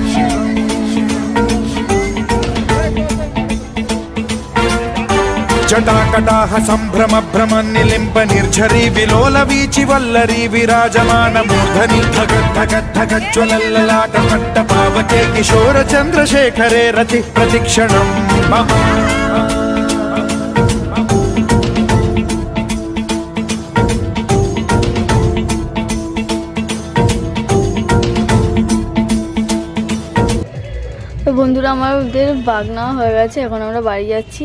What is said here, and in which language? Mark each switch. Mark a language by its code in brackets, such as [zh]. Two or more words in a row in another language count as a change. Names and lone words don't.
[sa] जटाकटाह सम्भ्रम भ्रम निलिम्ब निर्झरी विलोल वीचि वल्लरी विराजमान मूर्धनि धगत् धगत् धगज्ज्वलल्ललाट पट्ट पावके किशोर चन्द्रशेखरे रति प्रतिक्षणम् मम [bn] তো বন্ধুরা আমাদের বাগনা হয়ে গেছে, এখন আমরা বাড়ি যাচ্ছি।